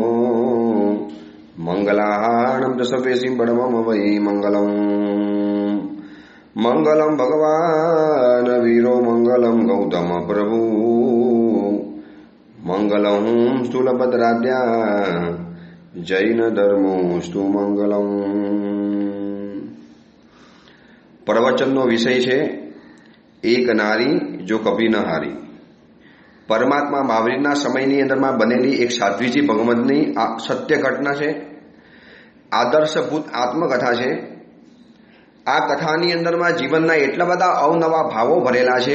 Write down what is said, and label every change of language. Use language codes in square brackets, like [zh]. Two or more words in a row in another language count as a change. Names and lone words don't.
[sa] मंगलाहारणं च सर्वेषिं परमं वै मंगलम् मंगलम भगवान वीरो मंगलम गौतम प्रभु मंगलम स्थूलभद्राद्या जैन धर्मोस्तु मंगलम। [gu] प्रवचनનો વિષય છે એક નારી જો કભી ન હારી। પરમાત્મા મહાવીરના સમયની અંદરમાં બનેલી એક સાધ્વીજી ભગવંતની સત્ય ઘટના છે, આદર્શભૂત આત્મકથા છે। આ કથાની અંદરમાં જીવનના એટલા બધા અવનવા ભાવો ભરેલા છે।